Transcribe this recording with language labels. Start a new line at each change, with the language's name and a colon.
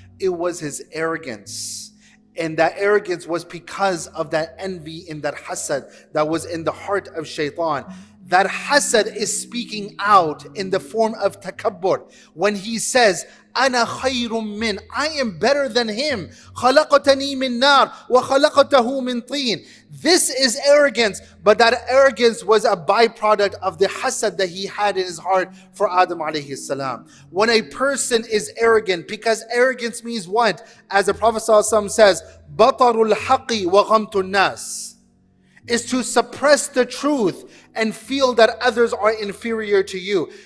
English: It was his arrogance. And that arrogance was because of that envy and that hasad that was in the heart of shaitan. that hasad is speaking out in the form of takabbur. When he says,
Arabic: أنا خير من,
English: I am better than him.
Arabic: خلقتني من نار وخلقته من طين.
English: This is arrogance, but that arrogance was a byproduct of the hasad that he had in his heart for Adam alayhi salam. When a person is arrogant, because arrogance means what? As the Prophet ﷺ says,
Arabic: بطر الحق وغمت الناس,
English: is to suppress the truth and feel that others are inferior to you.